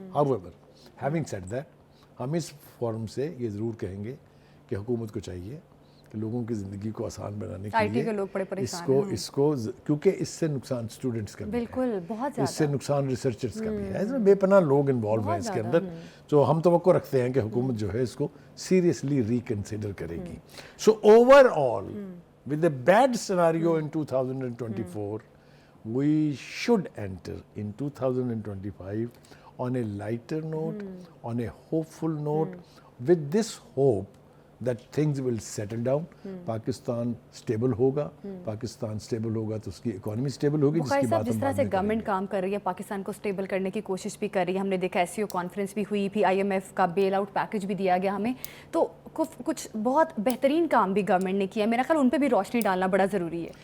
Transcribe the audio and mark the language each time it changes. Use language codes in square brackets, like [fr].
[en] However, having said that, [ur] ہم اس forum سے یہ ضرور کہیں گے کہ حکومت کو چاہیے کہ لوگوں کی زندگی کو آسان بنانے کے لیے اس کو کیونکہ اس سے نقصان اسٹوڈنٹس کا بھی ہے، بالکل بہت زیادہ، اس سے نقصان ریسرچرز کا بھی ہے، بے پناہ لوگ انوالو ہیں اس کے اندر. تو ہم توقع رکھتے ہیں کہ حکومت جو ہے اس کو سیریسلی ریکنسیڈر کرے گی. [en] So overall with a bad scenario in 2024, we should enter in 2025 on a lighter note, on a hopeful note, with this hope that things will settle down. [ur] Pakistan stable ہوگا، پاکستان سٹیبل ہوگا تو اس کی economy stable ہوگی، جس کی بات ہم جس طرح سے گورنمنٹ کام کر رہی ہے، پاکستان کو سٹیبل کرنے کی کوشش بھی کر رہی ہے. ہم نے دیکھا ایس سی او کانفرنس بھی ہوئی، پھر IMF کا بیل آؤٹ پیکج بھی دیا گیا ہمیں. تو کچھ بہت بہترین کام بھی گورنمنٹ نے کیا ہے. میرا خیال ان پہ بھی روشنی ڈالنا بڑا ضروری ہے.